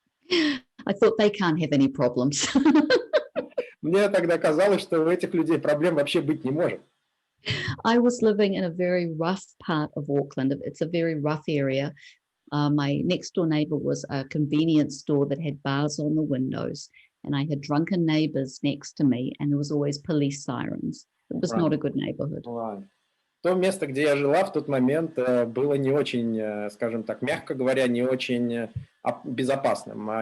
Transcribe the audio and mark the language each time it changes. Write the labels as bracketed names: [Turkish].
[English] I thought they can't have any problems. [Russian] Мне тогда казалось, что у этих людей проблем вообще быть не может. [English] I was living in a very rough part of Auckland. It's a very rough area. My next door neighbor was a convenience store that had bars on the windows, and I had drunken neighbors next to me, and there was always police sirens. It was not a good neighborhood. [Russian] То место, где я жила в тот момент, было не очень, скажем так, мягко говоря, не очень безопасным.